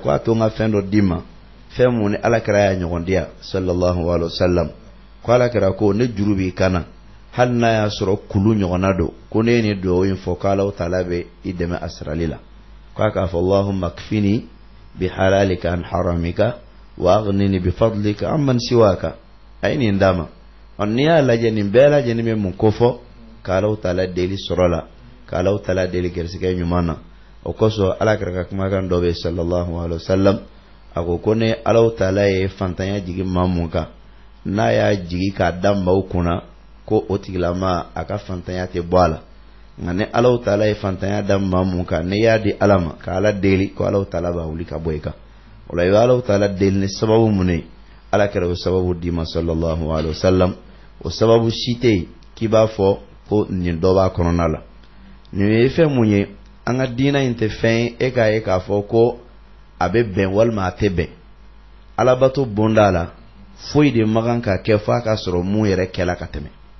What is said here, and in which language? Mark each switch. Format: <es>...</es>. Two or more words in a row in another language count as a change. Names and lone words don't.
<bm>ko a to n ka fɛn dɔ d'i ma fɛn mun ni alakira y'a ɲɔgɔn di yan</bm> <ar>صلى الله عليه وسلم</ar> <bm>ko alakira ko ne juru b'i kana hali n'a y'a sɔrɔ kulu ɲɔgɔnna don ko ne ye nin duwawu in fɔ k'Alahu taala bɛ i dɛmɛ a sarali la k'a k'a fɔ</bm> <ar>اللهم اكفني بحلالك عن حرامك وأغنني بفضلك عمن سواك</ar> <bm>a ye nin d'a ma n'i y'a lajɛ nin bɛɛ lajɛlen bɛ mun ko fɔ k'Alahu taala deli sɔrɔ la k'Alahu taala deli gɛrisigɛ ɲuman na o kosɔn alakira ka kumakan dɔ bɛ</bm> <ar>صلى الله عليه وسلم</ar> <bm>a ko ne Alahu taala ye fantanya jigi maa mun kan n'a y'a jigi k'a da maaw kunna ko o tigilama a ka fantanya tɛ bɔ a la nka ne Alahu taala ye fantanya da maa mun kan ne y'a di Ala ma ka Ala deli ko Alahu taala b'a wuli ka bɔ i kan o la i bɛ Alahu taala deli ni sababu mun ye alakira o sababu d'i ma</bm> <ar>صلى الله عليه وسلم</ar> <bm>o sababu si tɛ yen k'i b'a fɔ ko nin dɔ b'a kɔnɔna la nin ye fɛn mun ye an ka diina in tɛ fɛn ye e k'a ye k'a fɔ ko a bɛ bɛn walima a tɛ bɛn alabato bonda la foyi de magan ka kɛ f'a ka sɔrɔ mun yɛrɛ kɛla ka tɛmɛ</bm>